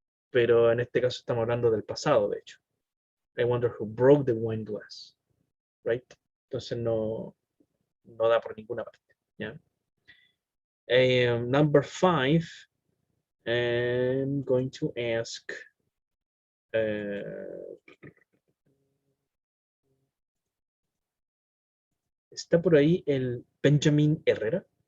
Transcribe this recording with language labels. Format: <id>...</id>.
<es>Pero en este caso estamos hablando del pasado, de hecho.</es> <en>I wonder who broke the wine glass, right?</en> <es>Entonces no da por ninguna parte, ¿ya?</es> <en>Number 5, I'm going to ask</en> <es>¿está por ahí el</es> <en>Benjamin Herrera?</en>